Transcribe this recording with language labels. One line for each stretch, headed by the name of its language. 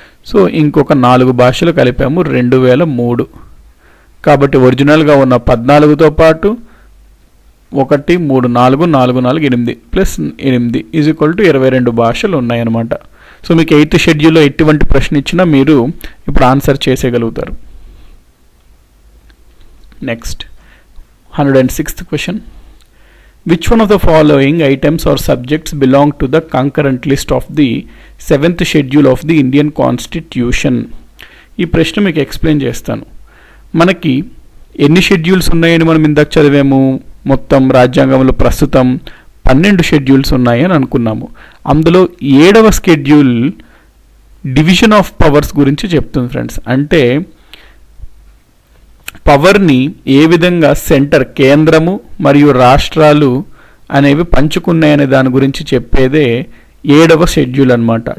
Telugu: So ఇంకొక 4 భాషలు కలిపాము 2003. కాబట్టి ఒరిజినల్గా ఉన్న 14తో పాటు 1, 3, 4, 4, 4, 8 ప్లస్ 8 ఈజ్ ఈక్వల్ టు 22 భాషలు ఉన్నాయన్నమాట. సో మీకు 8th షెడ్యూల్లో ఎటువంటి ప్రశ్న ఇచ్చినా మీరు ఇప్పుడు answer చేసేయగలుగుతారు. Next 106th question.
English: Which one of the following items or subjects belong to the concurrent list of the 7th schedule of the Indian Constitution?
Telugu: ఈ ప్రశ్న మీకు ఎక్స్ప్లెయిన్ చేస్తాను. మనకి ఎన్ని షెడ్యూల్స్ ఉన్నాయని మనం ఇందాక చదివాము? మొత్తం రాజ్యాంగంలో ప్రస్తుతం 12 షెడ్యూల్స్ ఉన్నాయని అనుకున్నాము. అందులో 7వ షెడ్యూల్ డివిజన్ ఆఫ్ పవర్స్ గురించి చెప్తుంది ఫ్రెండ్స్. అంటే పవర్ని ఏ విధంగా సెంటర్, కేంద్రము మరియు రాష్ట్రాలు అనేవి పంచుకున్నాయనే దాని గురించి చెప్పేదే 7వ షెడ్యూల్ అనమాట.